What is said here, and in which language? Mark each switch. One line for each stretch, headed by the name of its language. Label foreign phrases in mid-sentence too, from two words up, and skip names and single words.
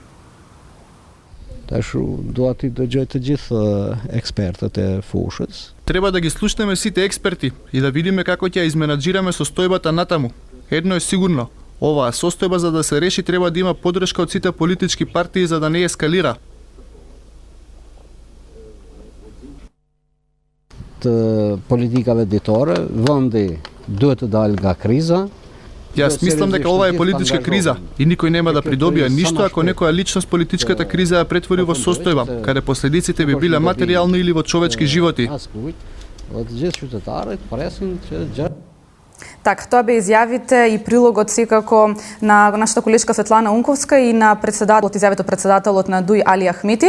Macedonian: Треба да ги слушнеме сите експерти и да видиме како ќе ја изменаџираме состојбата натаму. Едно е сигурно, оваа состојба за да се реши треба да има поддршка од сите политички партии за да не ескалира.
Albanian: Политикave ditore, vëndi duhet të dalë nga kriza.
Macedonian: Јас мислам дека ова е политичка криза и никој нема да придобија ништо ако некоја личност политичката криза ја претвори во состојба, каде последиците би биле материјални или во човечки животи. Така, тоа бе изјавите и прилогот секако на нашата колешка Светлана Унковска и на изјавите председателот на ДУИ Али Ахмети.